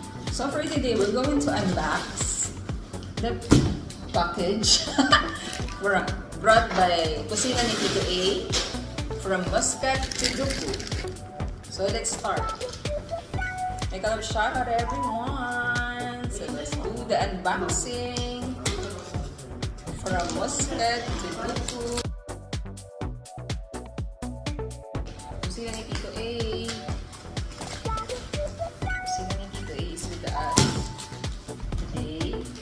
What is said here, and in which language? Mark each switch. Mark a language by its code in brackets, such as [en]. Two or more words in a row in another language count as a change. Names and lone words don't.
[en] So for today, we're going to unbox the package brought by Kusina ni Tito A from Muscat to Duqm. So let's start. Make a shout out everyone. So let's do the unboxing from Muscat to Duqm. Kusina ni Tito A. Kusina ni Tito A is with us today.